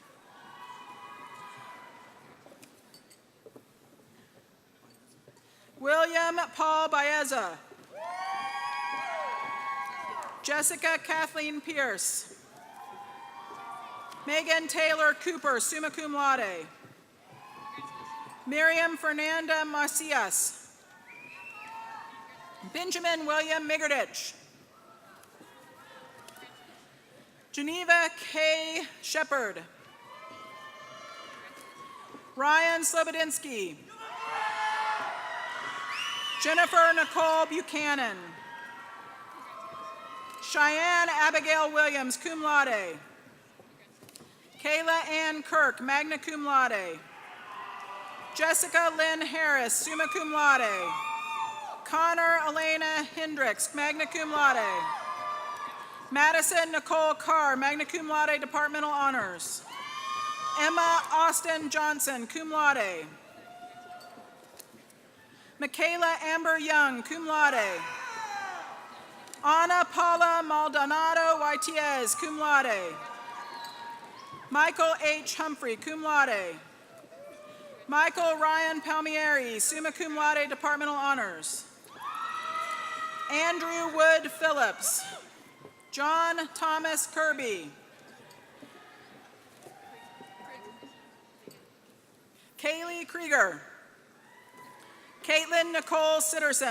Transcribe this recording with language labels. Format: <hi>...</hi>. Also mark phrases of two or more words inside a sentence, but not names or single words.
<en>William Paul Baeza. Jessica Kathleen Pierce. Megan Taylor Cooper,</en> <la>summa cum laude.</la> <en>Miriam Fernanda Macias. Benjamin William Migardich. Geneva K. Shepard. Ryan Slobodinsky. Jennifer Nicole Buchanan. Cheyenne Abigail Williams,</en> <la>cum laude.</la> <en>Kayla Ann Kirk,</en> <la>magna cum laude.</la> <en>Jessica Lynn Harris,</en> <la>summa cum laude.</la> <en>Connor Elena Hendricks,</en> <la>magna cum laude.</la> <en>Madison Nicole Carr,</en> <la>magna cum laude,</la> <en>departmental honors. Emma Austin Johnson,</en> <la>cum laude.</la> <en>Michaela Amber Young,</en> <la>cum laude.</la> <en>Ana Paula Maldonado Waitiez,</en> <la>cum laude.</la> <en>Michael H. Humphrey,</en> <la>cum laude.</la> <en>Michael Ryan Palmieri,</en> <la>summa cum laude,</la> <en>departmental honors. Andrew Wood Phillips. John Thomas Kirby. Kaylee Krieger. Caitlin Nicole Sitterson.</en>